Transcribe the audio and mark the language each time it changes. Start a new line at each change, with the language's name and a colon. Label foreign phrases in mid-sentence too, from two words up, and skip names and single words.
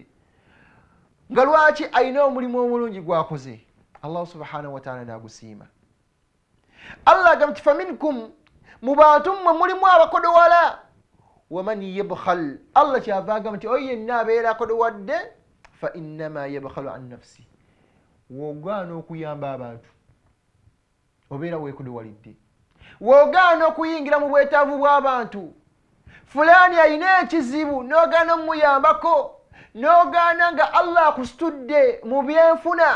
Ganda: Nga lwaki? Ayina omulimu omulungi gwakoze.
Arabic: الله سبحانه وتعالى
Ganda: n'agusiima. Allah agamba nti faminkum, mu bantu mmwe mulimu abakodowala.
Arabic: ومن يبخل,
Ganda: Allah kyava agamba nti oyo yenna abeera akodowadde,
Arabic: فإنما يبخل عن نفسه.
Ganda: W'ogaana okuyamba abantu obeera weekodowalidde, w'ogaana okuyingira mu bwetaavu bw'abantu. Fulani ayina ekizibu n'ogaana omuyambako, n'ogaana nga Allah akusitudde mu byenfuna.